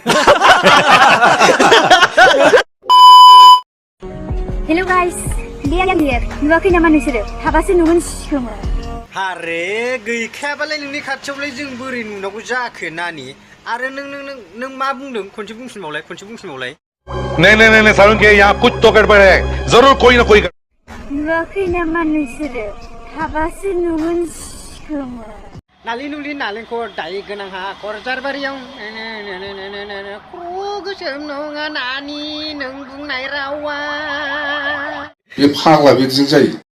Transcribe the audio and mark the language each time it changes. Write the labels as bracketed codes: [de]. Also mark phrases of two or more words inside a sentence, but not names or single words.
[en] hello guys, बे आं हियर। [brx] नुवाखै नामा नोंसोरो? थाबासो नुगोन खोमा। आरे गैखायाबालाय नोंनि खाथियावलाय जों बोरै नुनांगौ जाखो नानि? आरो नों मा बुंदों? खनसे बुंफिनबावलाय। [hi] नहीं सारुण के यहाँ कुछ तो गड़बड़ है, जरूर कोई ना कोई। [brx] नुवाखै नामा नोंसोरो? थाबासो नुगोन खोमा। नालि नुलि नालेंखर दायो गोनां हाखर जारबारियाव गोसोम नङा नानि नों बुंनाय रावा। बे फाग्ला बिदिजों जायो।